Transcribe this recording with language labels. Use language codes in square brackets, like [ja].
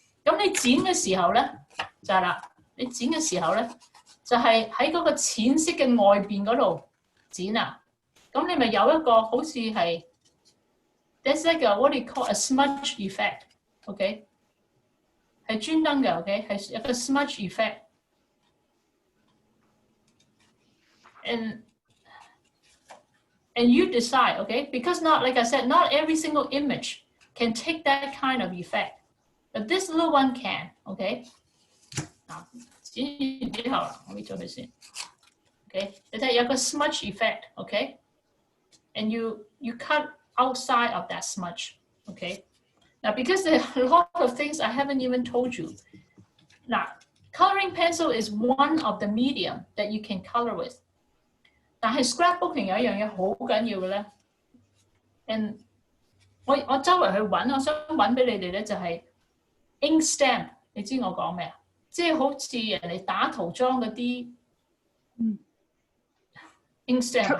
[zh] 咁你剪嘅時候咧就係啦，你剪嘅時候咧就係喺嗰個淺色嘅外邊嗰度剪啊，咁你咪有一個好似係 ， [en] that's like a what do you call a smudge effect， [zh] OK？係專登嘅 ，OK？係一個 smudge effect。 [en] And you decide, okay? Because not, like I said, not every single image can take that kind of effect, but this little one can, okay? [zh] 嗱，剪完之後啦，我搣咗佢先 ，okay？ [en] 你睇有個 smudge effect, okay? And you cut outside of that smudge, okay? Now, because there are a lot of things I haven't even told you. Now, coloring pencil is one of the medium that you can color with. [zh] 但係 scrapbooking 有一樣嘢好緊要嘅咧 ，and 我周圍去揾，我想揾俾你哋咧就係 ink stamp， 你知我講咩啊？即係好似人哋打塗裝嗰啲 ink stamp